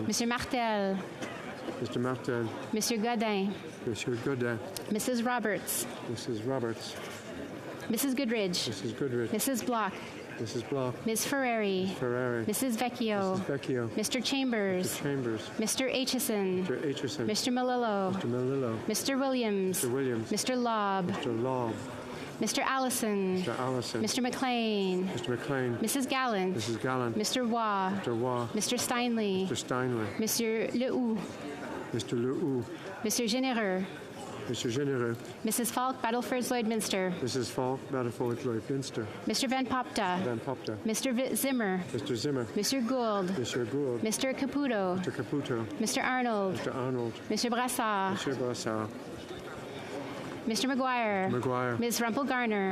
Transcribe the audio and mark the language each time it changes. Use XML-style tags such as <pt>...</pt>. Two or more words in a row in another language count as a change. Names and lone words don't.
<en>Mr. Martel. Mr. Martel. Mr. Godin. Mr. Godin. Mrs. Roberts. Mrs. Roberts. Mrs. Goodridge. Mrs. Goodrich. Mrs. Block. Mrs. Block. Ms. Ferrari. Ferrari. Mrs. Vecchio. Mrs. Vecchio. Mr. Chambers. Mr. Chambers. Mr. Aitchison. Mr. Aitchison. Mr. Malillo. Mr. Malillo. Mr. Williams. Mr. Williams. Mr. Lobb. Mr. Lobb. Mr. Allison. Mr. Allison. Mr. McLean. Mr. McLean. Mrs. Gallant. Mrs. Gallant. Mr. Waugh. Mr. Waugh. Mr. Steinley. Mr. Steinley. Monsieur Lehoux. Mr. Lehoux. Monsieur Généreux. Mr. Généreux. Mrs. Falk, Battleford Lloydminster. Mrs. Falk, Battleford Lloydminster. Mr. Van Popta. Van Popta. Mr. Zimmer. Mr. Zimmer. Mr. Gould. Mr. Gould. Mr. Caputo. Mr. Caputo. Mr. Arnold. Mr. Arnold. Mr. Brassard. Mr. Brassard. Mr. McGuire. McGuire. Ms. Rumpel Garner.</en>